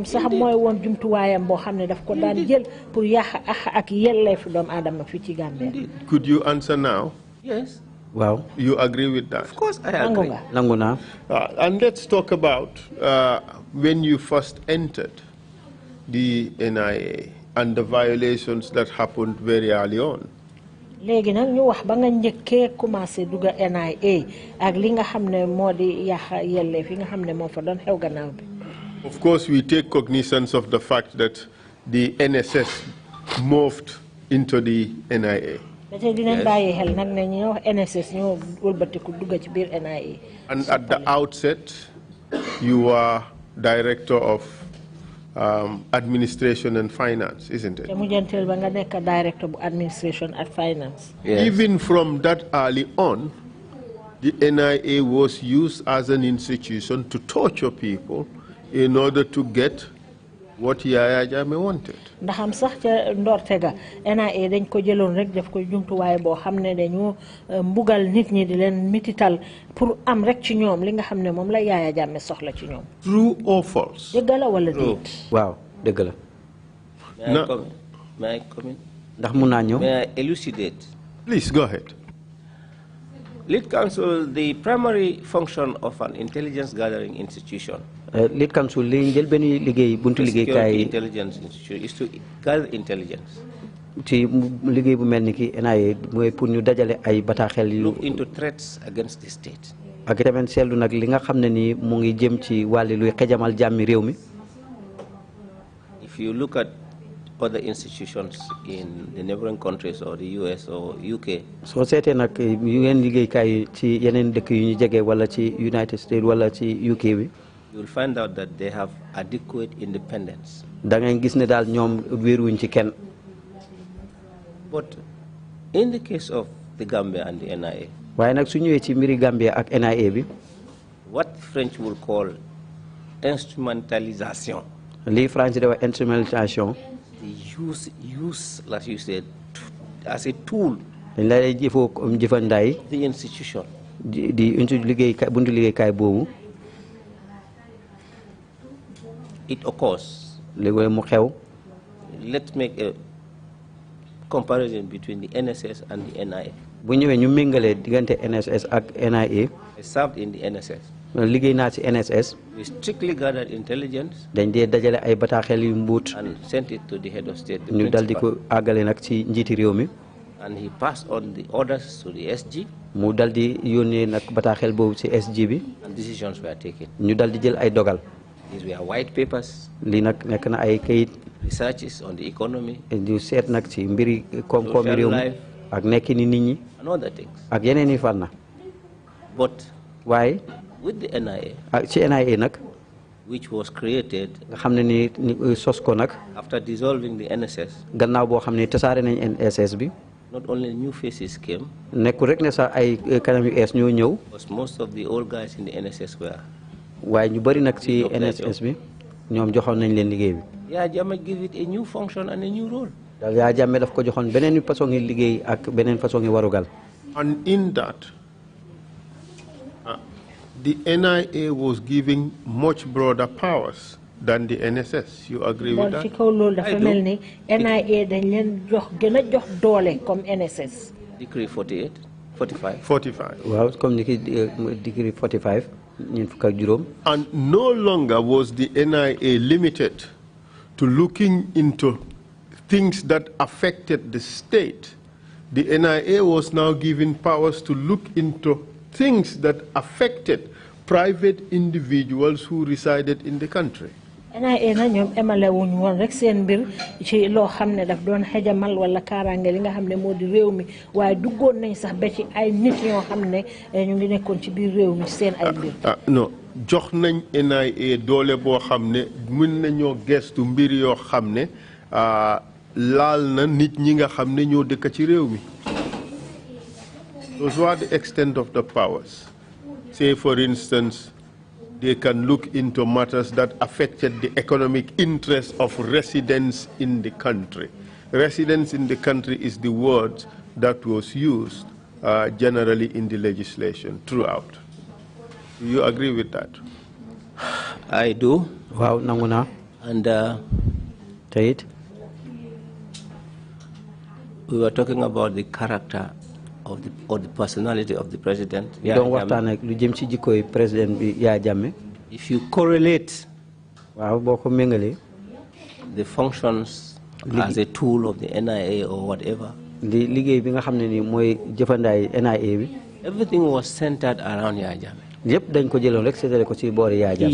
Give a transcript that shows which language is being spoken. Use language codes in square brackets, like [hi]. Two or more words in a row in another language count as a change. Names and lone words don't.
[en] Could you answer now? Yes. Wow. You agree with that? Of course, I agree. And let's talk about when you first entered the NIA and the violations that happened very early on. [wo] Léegi nag ñu wax ba nga njëkkee commencé dugga NIA ak li nga xam ne moo di yàq yelleef yi nga xam ne moo fa doon xew gannaaw bi. [en] Of course, we take cognizance of the fact that the NSS moved into the NIA. [wo] Ba tey dinañ bàyyi xel nag ne ñoo NSS ñoo wëlbatiku dugga ci biir NIA. [en] And at the outset, you were director of administration and finance, isn't it? Director of administration and finance. Yes. Even from that early on, the NIA was used as an institution to torture people in order to get what Yaya Jammeh wanted. [wo] Ndaxam sax ca ndortega NIA dañ ko jëlon rek def ko jumtuwaay boo xam ne dañu mbugal nit ñi di leen mitital pour am rek ci ñoom li nga xam ne moom la Yaya Jammeh soxla ci ñoom. [en] True or false? [wo] Dëgg la wala déet? Waaw, dëgg la. [en] May I comment? [wo] Ndax mun naa ñëw? [en] May I elucidate? Please go ahead. Lead Counsel, the primary function of an intelligence gathering institution. Lead Counsel, [wo] li njël benn liggéey buntu liggéey kay [en] intelligence institution is to gather intelligence. [wo] Ci liggéey bu mel ni ki NIA mooy pour ñu dajale ay bataaxel yu. [en] Look into threats against the state. [wo] Ak tamit seetlu nag li nga xam ne ni mu ngi jëm ci wàllu luy xejamal jàmmi réew mi. [en] If you look at other institutions in the neighboring countries or the US or UK. [wo] So seetee nag yu ngeen liggéeykaay ci yeneen dëkk yu ñu jege wala ci [en] United States [wo] wala ci UK bi. [en] You will find out that they have adequate independence. [wo] Da ngay gis ne daal ñoom wéeruwuñ ci kenn. [en] But in the case of the Gambia and the NIA. [wo] Waaye nag su ñëwee ci mbiri Gambia ak NIA bi. [en] What French will call instrumentalisation. [wo] Li French di wax instrumentalisation. [en] Use, like you said, as a tool. [wo] Dañ lay jëfandaay. [en] The institution. [wo] Di buntu liggéeykaay boobu. [en] It occurs. [wo] Léegi mu xew. [en] Let's make a comparison between the NSS and the NIA. [wo] Bu ñëwee ñu méngale diggante NSS ak NIA. [en] I served in the NSS. [wo] Liggéey naa ci NSS. [en] We strictly gathered intelligence. [wo] Dañ dee dajale ay bataaxel yu mbuut. [en] And sent it to the head of state. [wo] Ñu dal di ko àggale nag ci njiiti réew mi. And he passed on the orders to the SG. Mu dal di yónnee nag bataaxel boobu ci SG bi. And decisions were taken. Ñu dal di jël ay dogal. [en] These were white papers. [wo] Lii nag nekk na ay kayit. [en] Researches on the economy. [wo] Di seet nag ci mbiri koom-koomi réew mi. Ak nekki ni nit ñi. [en] And other things. [wo] Ak yeneen i fànn. [en] But. [wo] Waaye. [en] With the NIA. [wo] Ak ci NIA nag. [en] Which was created. [wo] Nga xam ne ni sos ko nag. [en] After dissolving the NSS. [wo] Gannaaw boo xam ne tasaare nañ NSS bi. [en] Not only new faces came. [wo] Nekkul rek ne sax ay kanam yu ees ñoo ñëw. [en] Because most of the old guys in the NSS were. [wo] Waaye ñu bari nag ci NSS bi ñoom joxoon nañ leen liggéey bi. [en] Yaya Jammeh give it a new function and a new role. [wo] daal Yaya Jammeh daf ko joxoon beneen façon ngi liggéey ak beneen façon ngi warugal. [en] And in that, the NIA was giving much broader powers than the NSS. You agree with that? [wo] Ci kaw loolu dafa mel ni NIA dañ leen jox gën a jox doole comme NSS. [en] Decree 45. [wo] Waaw comme ni ki decree 45. [en] And no longer was the NIA limited to looking into things that affected the state. The NIA was now given powers to look into things that affected private individuals who resided in the country. [wo] NIA na ñoom emale wuñ woon rek seen mbir ci loo xam ne daf doon xejamal wala kaaraange li nga xam ne moo di réew mi waaye duggoon nañ sax ba ci ay nit yoo xam ne ñu ngi nekkoon ci biir réew mi seen ay mbir. Non jox nañ NIA doole boo xam ne mën nañoo gestu mbir yoo xam ne laal na nit ñi nga xam ne ñoo dëkk ci réew mi. [en] Those were the extent of the powers. Say for instance, they can look into matters that affected the economic interests of residents in the country. Residents in the country is the word that was used generally in the legislation throughout. Do you agree with that? I do. [wo] Wow, nanguna. [en] And [wo] Tayit. [en] We were talking about the character of the personality of the president. [wo] Don't waxtaan ak lu jëm ci jikkoy president bi Yaya Jammeh. [en] If you correlate the functions as a tool of the NIA or whatever, everything was centered around Yaya Jammeh.